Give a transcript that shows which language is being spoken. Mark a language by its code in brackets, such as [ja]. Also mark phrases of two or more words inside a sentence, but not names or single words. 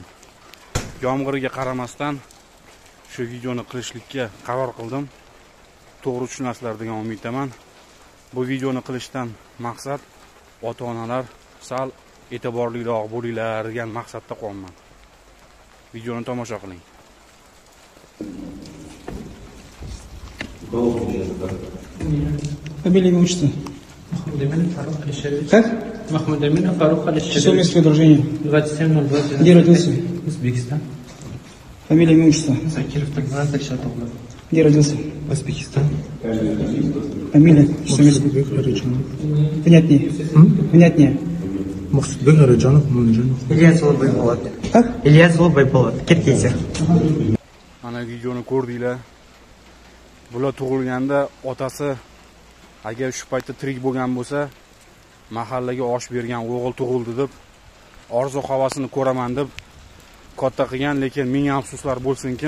[uz] Yomg'irga qaramasdan shu videoni qilishlikka qaror qildim. To'g'ri tushunasizlar degan umiddaman. Bu videoni qilishdan maqsad ota-onalar sal e'tiborliroq bo'linglar degan maqsadda qolman. Videoni tomosha qiling. [ru] Фамилия, имя, отчество? Махмуд Эминов Фарух Алишерович. Как? Махмуд Эминов Фарух Алишерович. Число место рождения? 27.02. Где родился? Узбекистан. Фамилия, имя, отчество? Закиров Тагмурат Альшатовна. Где родился? Узбекистан. Фамилия? Число место? Понятнее. Понятнее. Мақсудбек Араджанов Мунжанов. Ильяс Улыбайболат. Как? Ильяс Улыбайболат. Киргизия. [uz] Mana videoni ko'rdinglar. Bular tug'ilganda otasi agar shu paytda tirik bo'lgan bo'lsa, mahallaga osh bergan o'g'il tug'ildi deb orzu havasini ko'raman deb katta qilgan, lekin ming afsuslar bo'lsin kim.